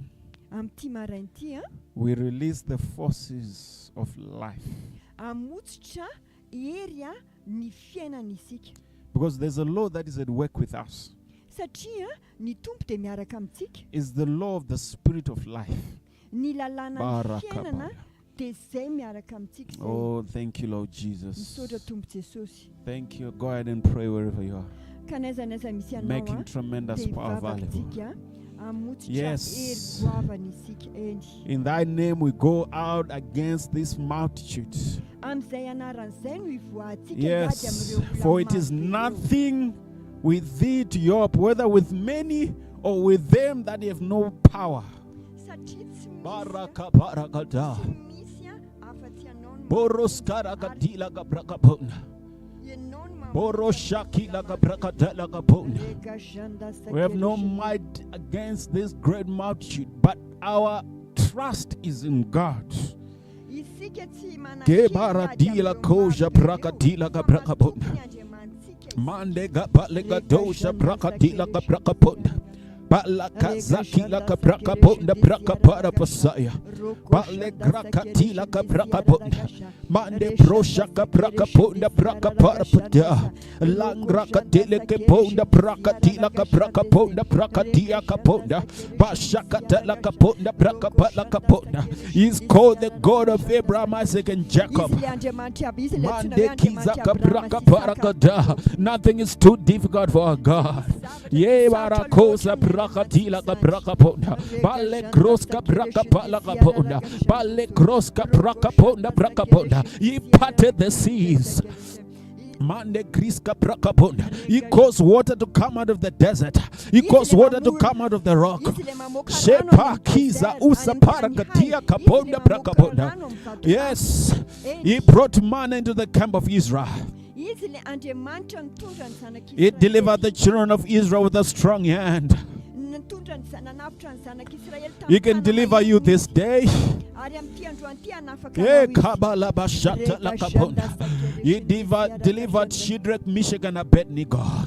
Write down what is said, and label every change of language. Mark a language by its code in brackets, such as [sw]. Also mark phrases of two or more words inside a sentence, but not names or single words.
[mg] Amin'ity marain'ity, [en] we release the forces of life. [mg] Amotsitra hery ny fiainana isika. [en] Because there's a law that is at work with us. [mg] Satria ny tompo dia miaraka amintsika. [en] It's the law of the spirit of life. [mg] Ny lalàna ny fiainana dia izay miaraka amintsika. [en] Oh, thank you, Lord Jesus. [mg] Misaotra tompo Jesosy. [en] Thank you. Go ahead and pray wherever you are. [mg] Ka n'aiza misy ianao, [en] Making tremendous [mg] dia [en] power available. [mg] hivavaka amotsitra [en] Yes. [mg] hery goavana isika eny. [en] In thy name we go out against this multitude. [mg] Amin'izay anaran'izay no ivoahantsika [en] Yes, [mg] iady amin'ireo olona [en] for it is [mg] maro be ireo. [en] nothing with thee to your, whether with many or with them that have no power. [mg] Satria tsy Baraka barakada. misy afa-tsy ianao no Boros karakadila gabrakapona. ianao no Boroshakila gabrakadala gabona. Rekashanda [en] We have no sakereshe. might against this great multitude, but our trust is in God. [mg] Isika tsy Gebara dila koja brakadila gabrakapona. Mande gabalega dosha brakadila gabrakapona. Balakazakila gabrakapona brakapara pasaya. Balegrakatila gabrakapona. Mande brosha gabrakapona brakapara pada. Langrakadile keponda brakatila gabrakapona brakatia kaponda. Bashakatala kaponda brakapala kaponda. [en] He's called the God of Abraham, Isaac and Jacob. Mande kizaka brakaparakada. Nothing is too difficult for our God. Ye barakosa brakatila kabrakaponda. Bale kroska brakapala kaponda. Bale kroska brakaponda brakaponda. He parted the seas. Mande griska brakapona. He caused water to come out of the desert. He caused water to come out of the rock. Shepa kiza usa parakatia kaponda brakapona. Yes, he brought manna into the camp of Israel. He delivered the children of Israel with a strong hand. He can deliver you this day. He delivered Shadrach, Meshach, and Abednego.